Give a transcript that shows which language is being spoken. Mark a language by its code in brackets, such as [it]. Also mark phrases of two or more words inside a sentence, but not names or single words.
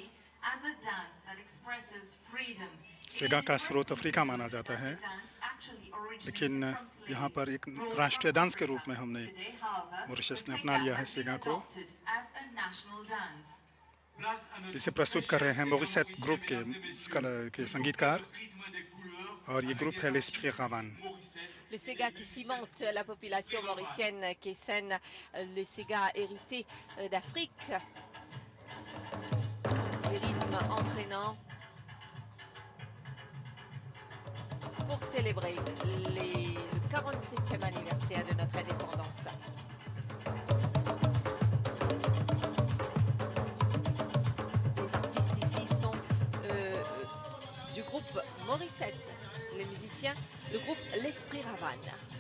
[hi] सेगा का स्रोत अफ्रीका माना जाता है, लेकिन यहाँ पर एक राष्ट्रीय डांस के रूप में हमने मॉरिशस ने अपना लिया है सेगा को, जिसे प्रस्तुत कर रहे हैं मॉरिसेट ग्रुप के संगीतकार, और ये ग्रुप है l'Esprit Ravane. [fr] Le Sega qui cimente la population mauricienne, qui scène le Sega hérité d'Afrique, des rythmes entraînants pour célébrer le 47e anniversaire de notre indépendance. Les artistes ici sont du groupe Morissette, les musiciens, le groupe l'Esprit Ravane.